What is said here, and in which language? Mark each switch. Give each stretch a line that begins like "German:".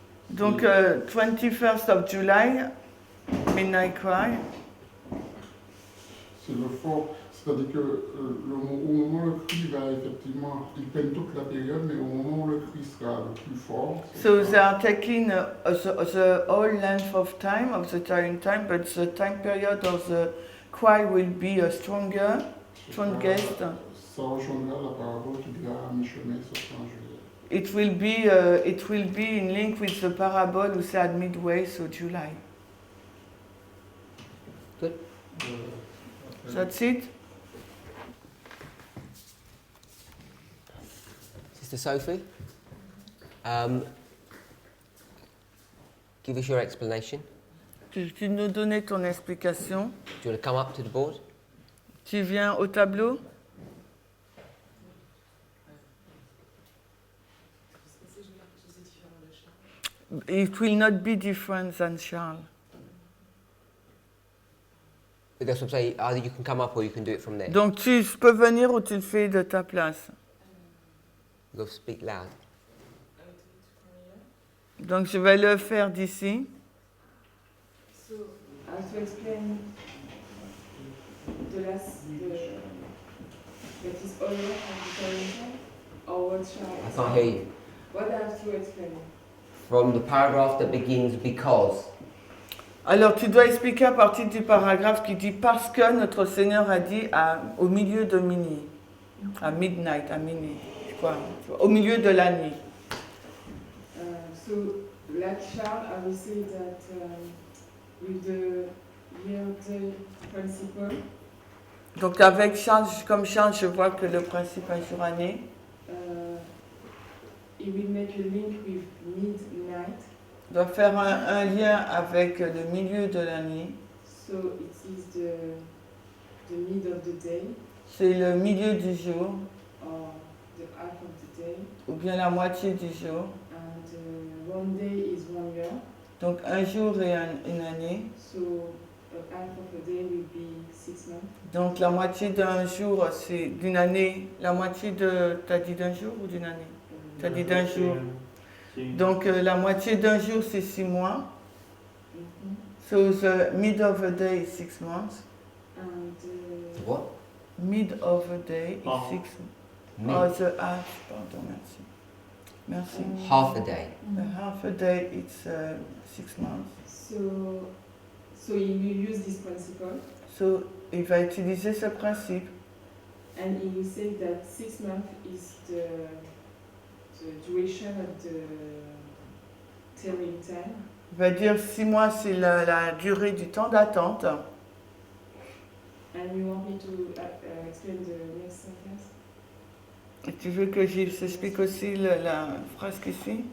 English: Donc 21st of July, Midnight Cry.
French: c'est le fort, c'est-à-dire que au moment où le cri va effectivement, ils prennent toute la période, mais au moment où le cri sera le plus fort,
English: So they are taking the whole length of time, of the tarrying time, but the time period of the cry will be strongest.
French: ça rejoindra la parabole qui dira à mi-chemin, ce sera en juillet.
English: It will be in link with the parable who said midway, so July.
French: Après,
English: That's it. Sister Sophie, give us your explanation.
French: Tu nous donner ton explication.
English: Do you want to come up to the board?
French: Tu viens au tableau.
English: It will not be different than Charles. That's what I'm saying. Either you can come up or you can do it from there.
French: Donc je peux venir ou tu le fais de ta place.
English: You go speak loud.
French: Donc je vais le faire d'ici.
English: So, I have to explain the last, that is all of the Corinthians, or what shall I can't hear you. What I have to explain? From the paragraph that begins because.
French: Alors tu dois expliquer à partir du paragraphe qui dit parce que notre Seigneur a dit au milieu de minuit, à midnight, à minuit, je crois, au milieu de la nuit.
English: So, like Charles, I will say that with the year-day principle,
French: Donc avec Charles, comme Charles, je vois que le principe un jour année.
English: it will make a link with midnight.
French: Doit faire un lien avec le milieu de la nuit.
English: So it is the mid of the day,
French: C'est le milieu du jour,
English: or the half of the day,
French: ou bien la moitié du jour.
English: and one day is 1 year.
French: Donc un jour et une année.
English: So half of a day will be 6 months.
French: Donc la moitié d'un jour, c'est d'une année. La moitié de... T'as dit d'un jour ou d'une année? T'as dit d'un jour. Donc la moitié d'un jour, c'est 6 mois.
English: So the mid of a day is 6 months. And What? Mid of a day is Oh. 6 Me. Oh, the half, pardon,
French: merci. Merci.
English: Half a day. The half a day, it's 6 months. so he will use this principle,
French: So, il va utiliser ce principe.
English: and he will say that 6 months is the duration of the telling time.
French: Il va dire 6 mois, c'est la durée du temps d'attente.
English: And you want me to explain the next sentence?
French: Et tu veux que j'explique aussi la phrase qui suit?